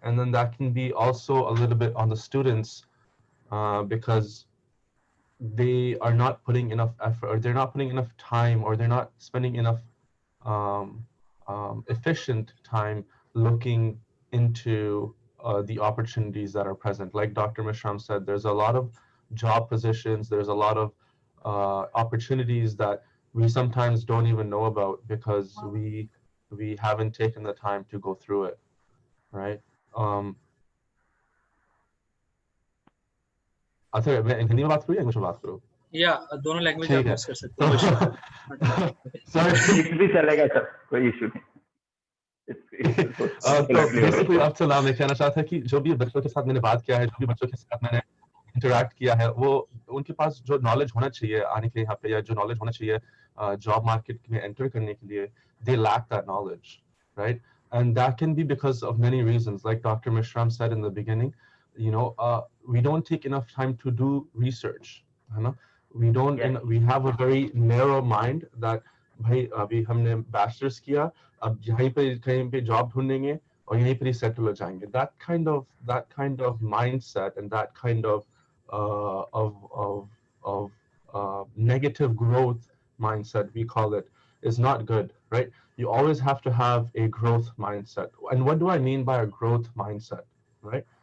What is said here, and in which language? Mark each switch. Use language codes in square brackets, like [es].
[en] And then that can be also a little bit on the students, because they are not putting enough effort, or they're not putting enough time, or they're not spending enough um, efficient time looking into the opportunities that are present. Like Dr. Mishram said, there's a lot of job positions, there's a lot of opportunities that we sometimes don't even know about because we haven't taken the time to go through it, right? [hi] um, अच्छा मैं हिंदी में बात करूँ या English में बात करूँ? या दोनों लैंग्वेज ठीक है यूज कर सकते हैं, कोई इशू नहीं। मिक्स [en] sorry [hi] भी चलेगा सर, कोई इशू नहीं। तो बेसिकली अब चला मैं कहना चाहता था कि जो भी बच्चों के साथ मैंने बात किया है, जो भी बच्चों के साथ मैंने इंटरेक्ट किया है, वो उनके पास जो नॉलेज होना चाहिए आने के लिए यहाँ पे, या जो नॉलेज होना चाहिए जॉब मार्केट में एंटर करने के लिए, [en] they lack that knowledge, right? And that can be because of many reasons. Like Dr. Mishram said in the beginning, we don't take enough time to do research, [hi] है ना? [en] We don't, Yes. we have a very narrow mind that [hi] भाई अभी हमने bachelors किया, अब यहीं पे कहीं पे जॉब ढूंढेंगे और यहीं पर ही सेटल हो जाएंगे. [en] That kind of mindset and that kind of uh, of of of negative growth mindset, we call it, is not good, right? You always have to have a growth mindset. And what do I mean by a growth mindset, right?